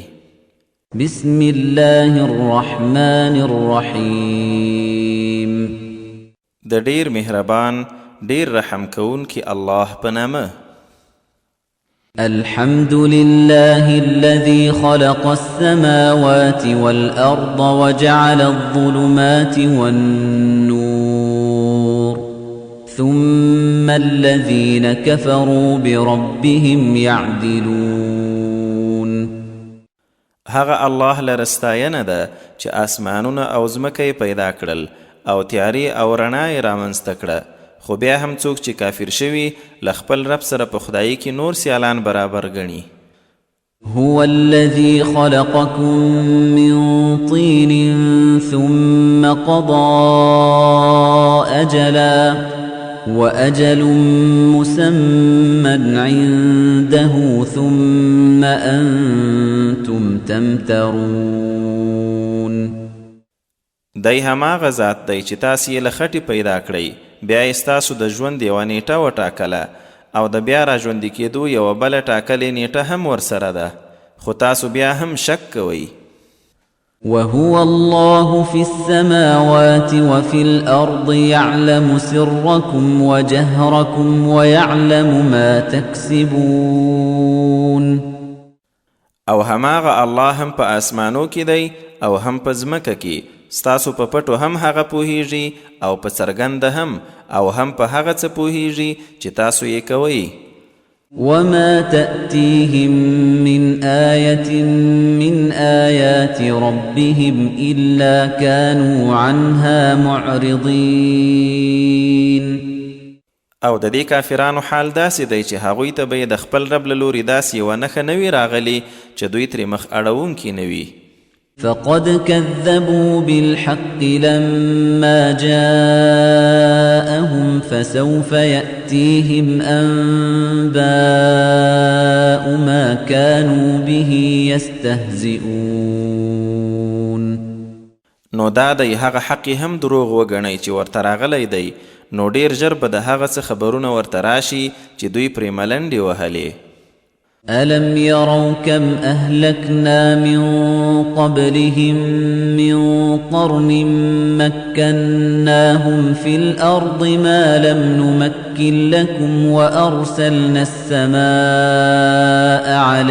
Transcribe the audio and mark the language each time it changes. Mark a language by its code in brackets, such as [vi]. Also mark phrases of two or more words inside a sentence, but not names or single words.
[ar] بسم الله الرحمن الرحیم. [ps] د ډیر مهربان ډیر رحم کوونکی الله په نامه. [ar] الحمد لله الذي خلق السماوات والأرض وجعل الظلمات والنور ثم الذين كفروا بربهم يعدلون. [ps] هغه الله لرستاینه ده چې آسمانونه او ځمکه پیدا کړل او تیاری او رڼا یې رامنځته کړه، خو بیا هم څوک چې کافر شوي له خپل رب سره په خدایي کې نور سیالان برابر ګڼي. [ar] هو الذي خلقكم من طين ثم قضى أجلا وأجل مسمى عنده ثم أنتم تمترون. [ps] دی هماغه ذات دی چې تاسې یې له خټې پیدا کړئ، بیا یې ستاسو د ژوند یوه نیټه وټاکله او د بیا را ژوندي کېدو یوه بله ټاکلې نیټه هم ورسره ده، خو تاسو بیا هم شک کوئ. [ar] وهو الله في السماوات وفي الأرض يعلم سركم وجهركم ويعلم ما تكسبون. [ps] او هماغه الله هم په آسمانو کې دی او هم په ځمکه کې، ستاسو په پټو هم هغه پوهیږي او په څرګنده هم، او هم په هغه څه پوهیږي چې تاسو یې کوئ. [ar] وما تأتيهم من آية من آيات ربهم إلا كانوا عنها معرضين. [ps] او د دې کافرانو حال داسې دی چې هغوی ته به یې د خپل رب له لورې داسې یوه نښه نه وي راغلې چې دوی ترې مخ اړوونکي نه وي. [ar] فقد كذبوا بالحق لما جاءهم فسوف يأتيهم أنباء ما كانوا به يستهزئون. [ps] نو دا دی هغه حق هم دروغ وګڼئ چې ورته راغلی دی، نو ډیر ژر به د هغه څه خبرونه ورته راشي چې دوی پرې ملنډې وهلې. [ar] ألم يروا كم أهلكنا من قبلهم من قرن مكناهم في الأرض ما لم نمكن لكم وأرسلنا السماء